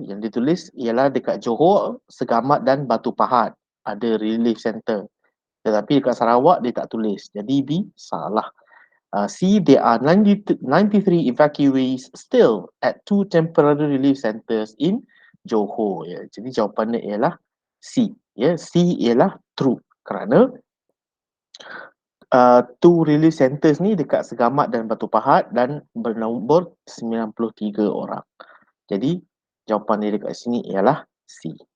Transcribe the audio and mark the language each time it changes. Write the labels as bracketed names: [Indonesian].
[Malay] Yang ditulis ialah dekat Johor, Segamat dan Batu Pahat ada relief center. Tetapi dekat Sarawak dia tak tulis. Jadi B salah. C. [English] There are 93 evacuees still at 2 temporary relief centres in Johor. [Malay] Ya. Jadi jawapannya ialah C. Ya, C ialah true kerana 2 relief centres ni dekat Segamat dan Batu Pahat dan bernombor 93 orang. Jadi jawapan dia dekat sini ialah C.